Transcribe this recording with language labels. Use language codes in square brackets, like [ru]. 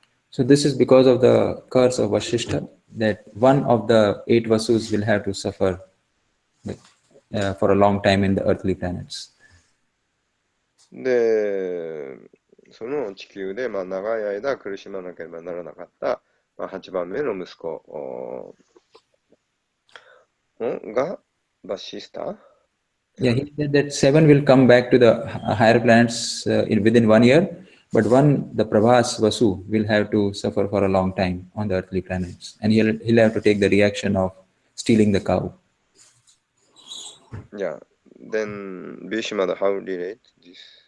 [en] So this is because of the curse of Vashishta, that one of the 8 Vasus will have to suffer for a long time in the earthly planets. [ja] で、その地球で、長い間苦しまなければならなかった、8番目の息子がバシスタ [en] Yeah, he said that 7 will come back to the higher planets within 1 year, but the Prabhas Vasu will have to suffer for a long time on the earthly planets, and he'll have to take the reaction of stealing the cow. Yeah, then Bhishma, how relate this?